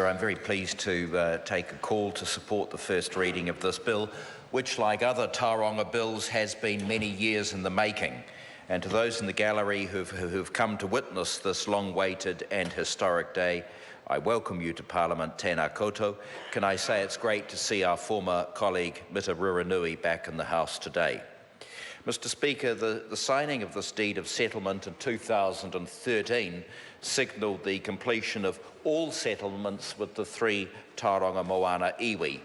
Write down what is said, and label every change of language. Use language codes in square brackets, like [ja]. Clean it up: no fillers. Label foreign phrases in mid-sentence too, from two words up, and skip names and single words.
[en] I'm very pleased to take a call to support the first reading of this bill, which, like other Tauranga bills, has been many years in the making. And to those in the gallery who've come to witness this long-awaited and historic day, I welcome you to Parliament, [mi] tēnā koutou. [en] Can I say it's great to see our former colleague, Mita Ruranui, back in the House today. Mr. Speaker, the signing of this deed of settlement in 2013 signalled the completion of all settlements with the three Tauranga Moana iwi.